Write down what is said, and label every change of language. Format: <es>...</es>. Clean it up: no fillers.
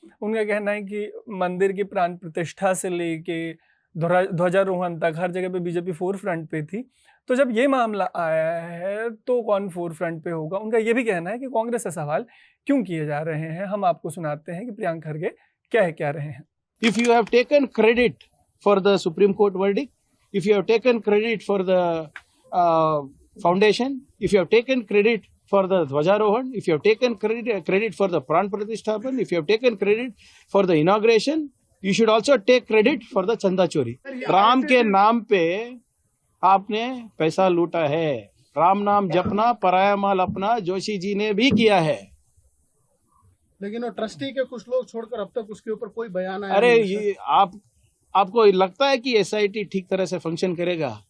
<hi>उनका कहना है कि मंदिर की प्राण प्रतिष्ठा से लेके ध्वजारोहण तक हर जगह पे बीजेपी फोर फ्रंट पे थी, तो जब ये मामला आया है तो कौन फोर फ्रंट पे होगा। उनका ये भी कहना है कि कांग्रेस से सवाल क्यों किए जा रहे हैं। हम आपको सुनाते हैं कि प्रियांक खड़गे क्या रहे हैं।</hi> <en>If you have taken credit for the Supreme Court verdict, if you have taken credit for the foundation, if you have taken credit for the Dhwajarohan, if you have taken credit for the Pran Pratishthapan, if you have taken credit for the inauguration, you should also take credit for the Chanda Chori.</en> <hi>Ram के नाम पे आपने पैसा लूटा है। राम नाम जपना पराया माल अपना जोशी जी ने भी किया है। लेकिन वो ट्रस्टी के कुछ लोग छोड़कर अब तक उसके ऊपर कोई बयान आया अरे नहीं है। ये आपको लगता है कि एसआईटी ठीक तरह से फंक्शन करेगा?</hi>